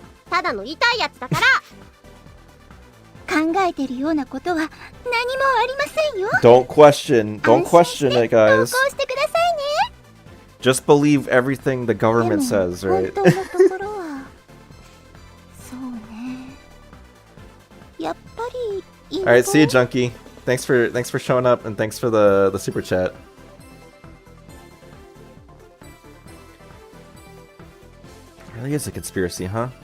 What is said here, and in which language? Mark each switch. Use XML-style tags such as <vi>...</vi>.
<ja>ただの痛いやつだから。考えてるようなことは何もありませんよ。</ja> <en>Don't question it, guys.</en> <ja>投稿してくださいね。</ja> <en>Just believe everything the government says, right?</en> <ja>本当のところはそうね。やっぱり。</ja> <en>All right, see you, Junkie. Thanks for showing up and thanks for the super chat. It really is a conspiracy, huh?</en>